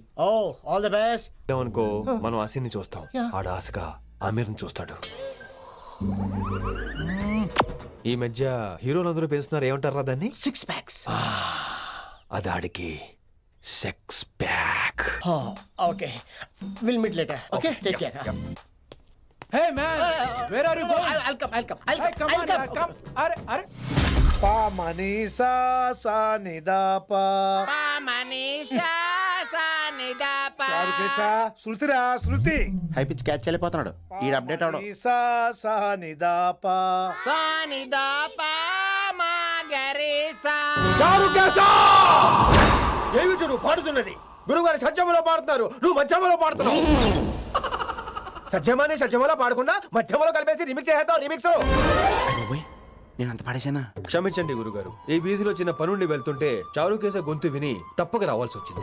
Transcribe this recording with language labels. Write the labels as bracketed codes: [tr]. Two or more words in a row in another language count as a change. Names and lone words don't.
[en] Oh all the best. [te] అనుకో మనం ఆసిని చూస్తాం, ఆడ ఆశగా ఆమీర్ని చూస్తాడు. ఈ మధ్య హీరోలు అందరూ పెంచుతున్నారు, ఏమంటారా దాన్ని? [en] 6 packs. [te] అది ఆడికి [en] six pack. [te] Okay, we'll meet later. Okay, take care. [en] Hey man, where are you going? [te] I'll come. [en] Come on, come. అరే అరే Pa manisa sa ni da pa. Pa manisa sa ni da pa. [te] చారు కేసా శృతిరా శృతి. [en] high pitch catch [te] వెళ్ళిపోతున్నాడు. ఈ అప్డేట్ అవడం. manisa sa ni da pa. Sa ni da pa ma garisa. చారు కేసా! ఏమిటి నువ్వు పాడుతున్నది? గురుగారు సత్యములో పాడుతున్నారు, నువ్వు మధ్యమలో పాడుతున్నావు. సత్యమాని సత్యమలో పాడకుండా మధ్యమలో కలిపేసి రిమిక్స్ చేద్దాం. రిమిక్స్ నేను అంత పాడేశానా? క్షమించండి గురుగారు, ఈ వీధిలో చిన్న పనుండి వెళ్తుంటే చారుకేస గొంతు విని తప్పక రావాల్సి వచ్చింది.